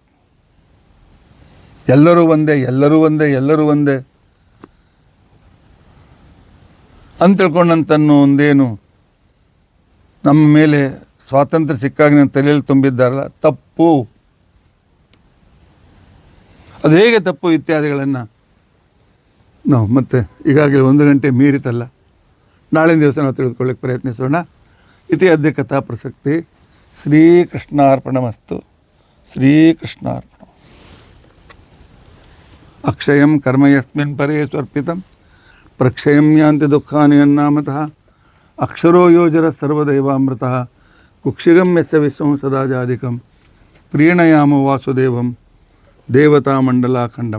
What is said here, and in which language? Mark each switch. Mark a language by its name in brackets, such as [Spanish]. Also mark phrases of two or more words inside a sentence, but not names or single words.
[Kannada] ಎಲ್ಲರೂ ಒಂದೇ, ಎಲ್ಲರೂ ಒಂದೇ, ಎಲ್ಲರೂ ಒಂದೇ ಅಂತ ತಿಳ್ಕೊಂಡಂತನ್ನೋ ಒಂದೇನು ನಮ್ಮ ಮೇಲೆ ಸ್ವಾತಂತ್ರ್ಯ ಸಿಕ್ಕಾಗ ನನ್ನ ತಲೆಯಲ್ಲಿ ತುಂಬಿದ್ದಾರಲ್ಲ, ತಪ್ಪು. ಅದು ಹೇಗೆ ತಪ್ಪು ಇತ್ಯಾದಿಗಳನ್ನು ನಾವು ಮತ್ತೆ ಈಗಾಗಲೇ 1 ಗಂಟೆ ಮೀರಿತಲ್ಲ, ನಾಳಿನ ದಿವಸ ನಾವು ತಿಳಿದುಕೊಳ್ಳಕ್ಕೆ ಪ್ರಯತ್ನಿಸೋಣ. [Sanskrit] ಇತಿ ಅದ್ಯ ಕಥಾ ಪ್ರಸಕ್ತಿ. ಶ್ರೀಕೃಷ್ಣಾರ್ಪಣಮಸ್ತು. ಶ್ರೀಕೃಷ್ಣಾರ್ಪಣ. ಅಕ್ಷಯಂ ಕರ್ಮ ಯಸ್ಮಿನ್ ಪರೇ ಸ್ವರ್ಪಿತಂ ಪ್ರಕ್ಷಯಂ ಯಾಂತಿ ದುಃಖಾನಿ ಯನ್ನಾಮತಃ ಅಕ್ಷರೋ ಯೋಜರ ಸರ್ವದೈವಾಮೃತಃ ಕುಕ್ಷಿಗಂ ಯಸ್ಯ ವಿಶ್ವಂ ಸದಾ ಜಾಧಿಕಂ ಪ್ರೀಣಯಾಮ ವಾಸುದೇವಂ ದೇವತಾಮಂಡಲಾಖಂಡಮಂಡನಂ.